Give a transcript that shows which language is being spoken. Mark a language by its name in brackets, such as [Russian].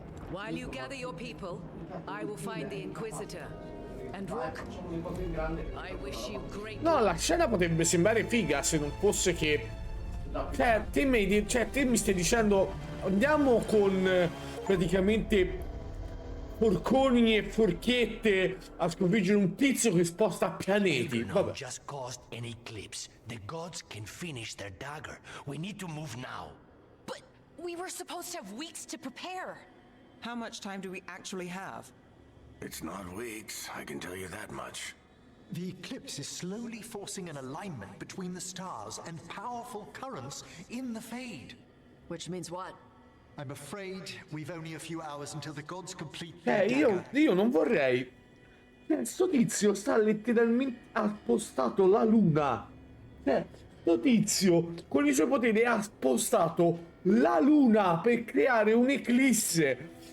[English] While you gather your people, I will find the Inquisitor. And Rook, I wish you great. [Italian] No, la scena potrebbe sembrare figa se non fosse che Cioè, te mi stai dicendo andiamo con praticamente porconi e forchette a sconfiggere un tizio che sposta pianeti. Vabbè. [English] Just caused an eclipse. The gods can finish their dagger. We need to move now. But we were supposed to have weeks to prepare. How much time do we actually have? It's not weeks, I can tell you that much. The eclipse is slowly forcing an alignment between the stars and powerful currents in the Fade. Which means what? I'm afraid we've only a few hours until the gods complete their [Italian] io non vorrei. Sto tizio sta letteralmente ha spostato la luna. Sto tizio con i suoi poteri ha spostato la luna per creare un'eclisse.